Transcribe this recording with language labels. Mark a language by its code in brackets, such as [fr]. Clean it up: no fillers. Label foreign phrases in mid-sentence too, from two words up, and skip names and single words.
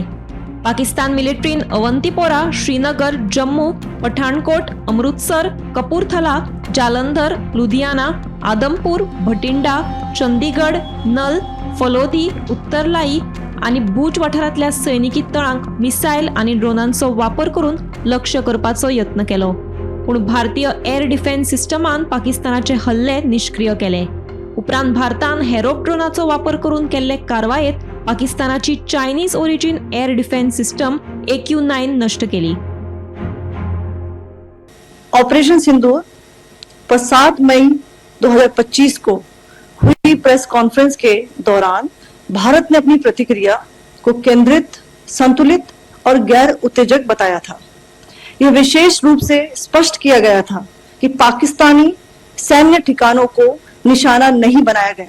[kok] पाकिस्तान मिलिटरीन अवंतीपोरा, श्रीनगर, जम्मू, पठाणकोट, अमृतसर, कपूरथला, जालंधर, लुधियाना, आदमपूर, भटिंडा, चंदीगड, नल, फलोदी, उत्तरलाई आणि भूज वाठारातल्या सैनिकी तळांक मिसाईल आणि ड्रोनांचो वापर करून लक्ष्य करपाचो यत्न केलो. पूण भारतीय [en] air defence [kok] सिस्टमान पाकिस्तानाचे हल्ले निष्क्रिय केले. उपरांत भारतान हेरोप ड्रोनाचो वापर करून केल्ले कारवायेत पाकिस्तानाची [en] Chinese origin air defence system [kok] AQ-9 नष्ट केली. [hi] ऑपरेशन सिंदूर पर 7 मई 2025 को हुई [en] press conference [hi] के दौरान भारत ने अपनी प्रतिक्रिया को केंद्रित, संतुलित और गैर उत्तेजक बताया था. यह विशेष रूप से स्पष्ट किया गया था कि पाकिस्तानी सैन्य ठिकानों को निशाना नहीं बनाया गया.